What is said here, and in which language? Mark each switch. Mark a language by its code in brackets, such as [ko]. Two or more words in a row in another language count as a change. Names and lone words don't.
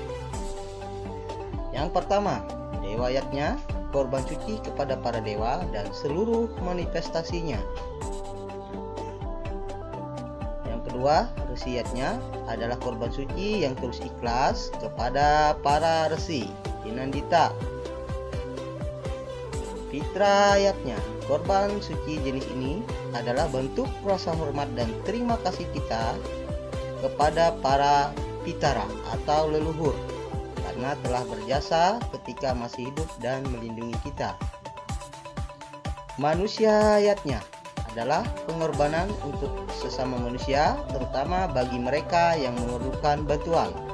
[id] Yang pertama, dewa yatnya, korban suci kepada para dewa dan seluruh manifestasinya. Yang kedua, resi yatnya adalah korban suci yang tulus ikhlas kepada para resi, pinandita. Pitra yatnya, korban suci jenis ini adalah bentuk rasa hormat dan terima kasih kita kepada para pitara atau leluhur karena telah berjasa ketika masih hidup dan melindungi kita. Manusia yatnya adalah pengorbanan untuk sesama manusia, terutama bagi mereka yang memerlukan bantuan.